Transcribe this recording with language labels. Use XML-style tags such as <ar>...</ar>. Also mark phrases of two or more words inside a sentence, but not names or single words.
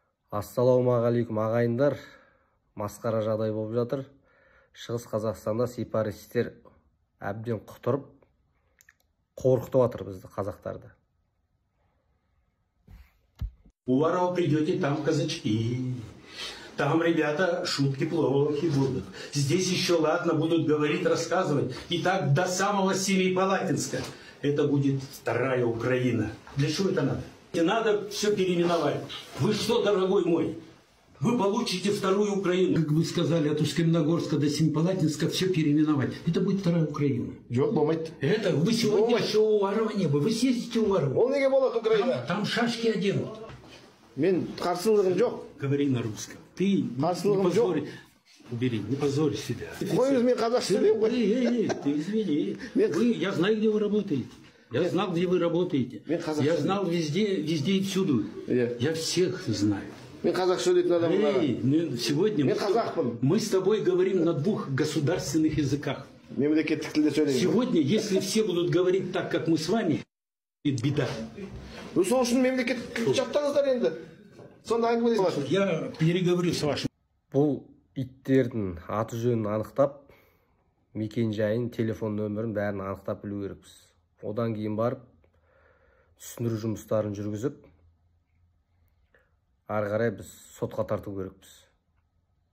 <kk>Ассалаумағалейкум ағайындар, масқара жағдай болып жатыр. Шығыс Қазақстанда сепаратистер әбден құтырып, қорқытып жатыр бізді қазақтарды.</kk> <ru>У Воров придете, там казачки. Там, ребята, шутки плохи будут. Здесь еще, ладно, будут говорить, рассказывать. И так до самого Семипалатинска. Это будет вторая Украина. Для чего это надо? Не надо все переименовать. Вы что, дорогой мой? Вы получите вторую Украину. Как вы сказали, от Усть-Каменогорска до Семипалатинска все переименовать. Это будет вторая Украина. Это вы сегодня еще у Ворова не были. Вы съездите у Ворова. Там шашки оденут.</ru> <kk>Мен қарсылығым жоқ.</kk> <ru>Говори на русском. Ты не позорь. Убери, не позорь себя.</ru> <kk>Қойыңыз, мен қазақша сөйлеймін ғой.</kk> <ru>Ты извини. Я знаю, где вы работаете. Я знал, где вы работаете. Я знал везде и всюду. Я всех знаю.</ru> <kk>Мен қазақша сөйлейтін адаммын.</kk> <ru>Сегодня мы с тобой говорим на двух государственных языках.</ru> <kk>Мемлекеттік тілде сөйлеймін.</kk> <ru>Сегодня, если все будут говорить так, как мы с вами, это беда.</ru> <kk>Сол үшін мемлекеттік жаттаңыздар енді. Сонда әңгімелесің.</kk> <ru>Я переговорю с вашим.</ru> <kk>Бұл иттердің аты жөнін анықтап, мекен жайын, телефон нөмірін бәрін анықтап білу керекпіз. Одан кейін барып, түсіндіру жұмыстарын жүргізіп, ары қарай біз сотқа тарту керекпіз.</kk>